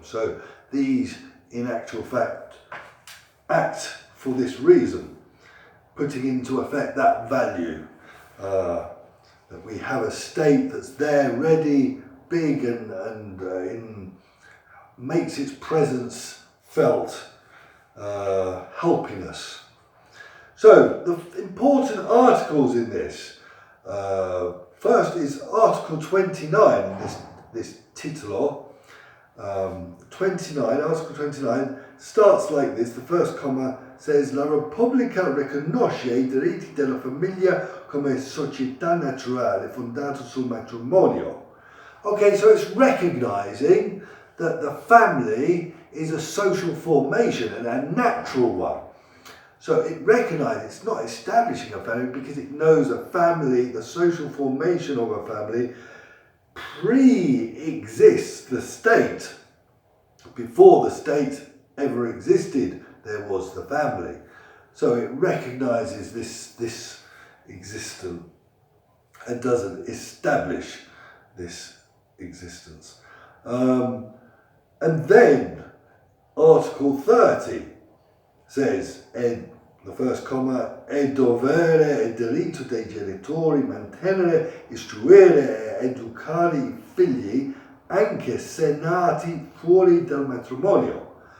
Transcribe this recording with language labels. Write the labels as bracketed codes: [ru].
[en] So these, in actual fact, act for this reason, putting into effect that value, that we have a state that's there, ready, big, and makes its presence felt, helping us. So the important articles in this, first is Article 29 in this titolo. 29, Article 29, starts like this. The first comma says [it] La Repubblica riconosce I diritti della famiglia come società naturale fondata sul matrimonio. [en] Okay, so it's recognizing that the family is a social formation and a natural one. So it recognizes it's not establishing a family because it knows a family, the social formation of a family, pre-exists the state. Before the state ever existed, there was the family. So it recognizes this existence and doesn't establish this existence. And then Article 30 says, the first comma, [it] è dovere e diritto dei genitori mantenere, istruire e educare I figli anche se nati fuori dal matrimonio.